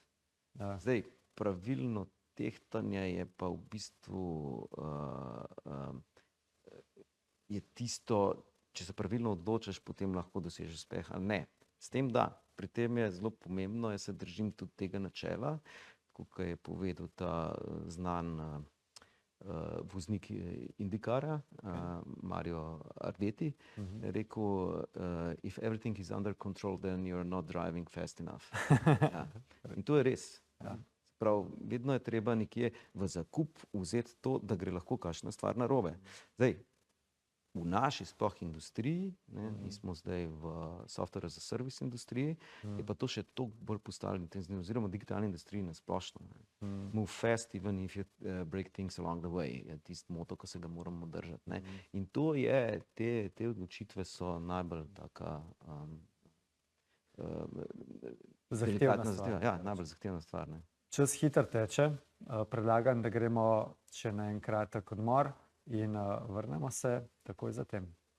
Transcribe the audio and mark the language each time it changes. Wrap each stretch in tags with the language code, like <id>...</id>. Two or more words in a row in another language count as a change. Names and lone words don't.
<sl>Zdaj, pravilno tehtanje je pa v bistvu je tisto, če se pravilno odločiš, potem lahko dosežeš uspeh ali ne. S tem, da pri tem je zelo pomembno, jaz se držim tudi tega načela, tako kot je povedal ta znan voznik Indycara, Mario Ardeti, je rekel,</sl> <en>if everything is under control, then you're not driving fast enough.</en> <sl>Ja. In to je res. Prav, vedno je treba nekje v zakup vzeti to, da gre lahko kakšna stvar narobe. Zdaj, v naši sploh industriji, ne, mi smo zdaj v</sl> <en>software as a service</en> <sl>industriji, je pa to še toliko bolj postalo intenzivno, oziroma v digitalni industriji na splošno.</sl> <en>Move fast, even if you break things along the way,</en> <sl>je tisti moto, ko se ga moramo držati, ne. In to je, te odločitve so najbolj taka Zahtevna delikatna stvar. zadeva. Ja, najbolj zahtevna stvar. Ne. Čas hitro teče. Predlagam, da gremo še na en kratek odmor in vrnemo se takoj zatem.</sl>